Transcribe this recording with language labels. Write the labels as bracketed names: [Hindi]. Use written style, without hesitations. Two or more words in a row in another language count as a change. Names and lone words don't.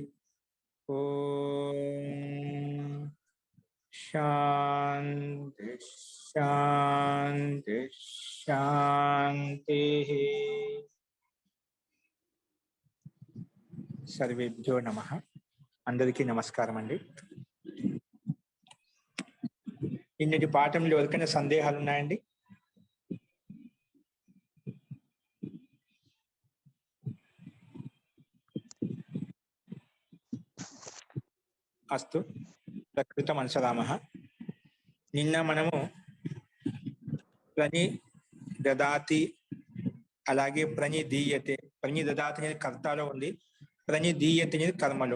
[Sanskrit] ओम शांति शांति शांति। सर्वेभ्यो नमः। [Telugu] అందరికీ నమస్కారం అండీ. ఈనాటి పాఠంలో ఎవరికైనా సందేహాలు ఉన్నాయండి? [Sanskrit] అస్తు ప్రకృతం అనుసరామః. [Telugu] నిన్న మనము ప్రణి దదాతి అలాగే ప్రణిదీయతే, ప్రణిదదాతి అనేది కర్తలో ఉంది, ప్రణిదీయతే అనేది కర్మలో.